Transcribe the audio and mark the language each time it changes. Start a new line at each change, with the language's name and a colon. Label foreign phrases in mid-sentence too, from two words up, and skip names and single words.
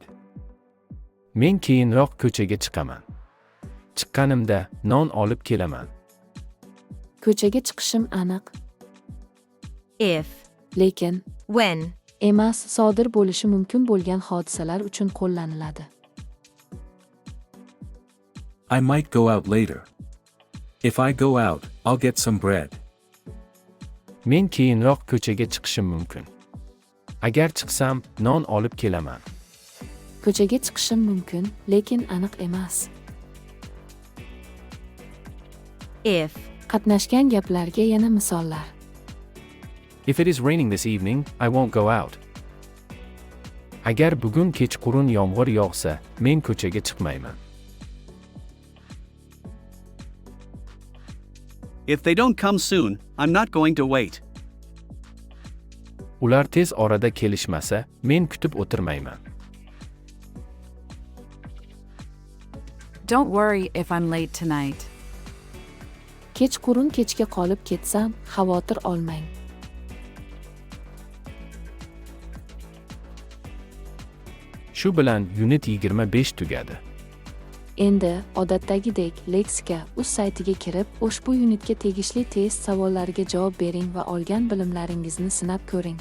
Uzbek: Men keyinroq ko'chaga chiqaman. Chiqqanimda non olib kelaman. Ko'chaga chiqishim aniq,
English: If,
Uzbek: lekin
English: when,
Uzbek: emas sodir bo'lishi mumkin bo'lgan hodisalar uchun qo'llaniladi.
English: I might go out later. If I go out, I'll get some bread.
Uzbek: Men keyinroq ko'chaga chiqishim mumkin. Agar chiqsam, non olib kelaman. Ko'chaga chiqishim mumkin, lekin aniq emas.
English: if,
Uzbek: Qatnashgan gaplarga yana misollar.
English: If it is raining this evening, I won't go out.
Uzbek: Agar bugun kechqurun yomg'ir yog'sa, men ko'chaga chiqmayman.
English: If they don't come soon, I'm not going to wait.
Uzbek: Ular tez orada kelishmasa, men kutib o'tirmayman.
English: Don't worry if I'm late tonight.
Uzbek: Kechqurun kechga qolib ketsam, xavotir olmang. Shu bilan Unit 25 tugadi. Endi odatdagidek leksika uz saytiga kirib, ushbu unitga tegishli test savollariga javob bering va olgan bilimlaringizni sinab ko'ring.